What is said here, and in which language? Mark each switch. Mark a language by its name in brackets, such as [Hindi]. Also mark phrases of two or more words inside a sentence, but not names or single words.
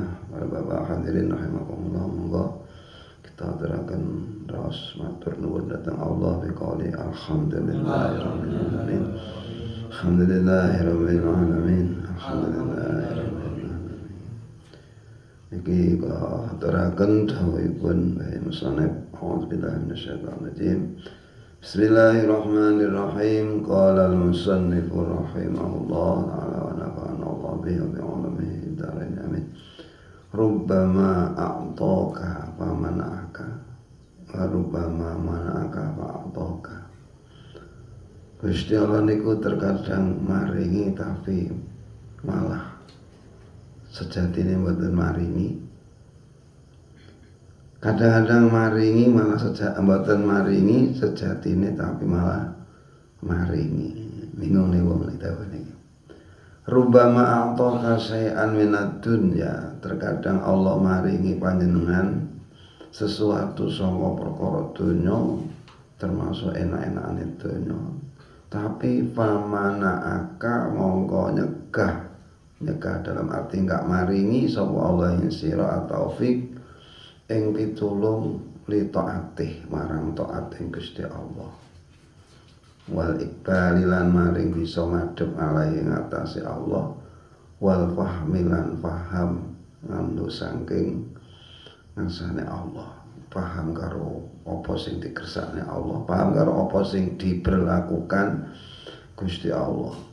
[Javanese] Para bapak hadirin rahimakumullah, monggo kita terangkan terus matur nuwun datang Allah [Arabic] بقول الحمد لله رب العالمين. الحمد لله رب العالمين. الحمد لله رب العالمين. [Javanese] Niki kula aturaken dawuhipun Bapak Musannif, [Arabic] أعوذ بالله من الشيطان الرجيم. بسم الله الرحمن الرحيم. قال المصنف رحمه الله تعالى ونفعنا الله به وبعلومه الدارين آمين. ربما أعطاك فمنعك وربما منعك فأعطاك. [Javanese] Gusti Allah niku terkadang maringi tapi malah sejatine mboten maringi. Kadang-kadang maringi malah mboten maringi sejatine tapi malah maringi. Bingung nih wong nek dawuh niki. [Arabic] ربما أعطاك شيئا من الدنيا, [Javanese] terkadang Allah maringi panjenengan sesuatu saka perkara donya termasuk enak-enakane donya. Tapi famana'aka mongko nyegah dalam arti enggak maringi sapa Allah ing sira taufik ing pitulung [Arabic] لطاعته [Javanese] marang taat ing Gusti Allah. [Arabic] والإقبال [Javanese] lan maring bisa madhep alai ing atase Allah, [Arabic] والفهم [Javanese] lan paham ngandhu saking ngarsane Allah, paham karo apa sing dikersakne Allah, paham karo apa sing diberlakukan Gusti Allah.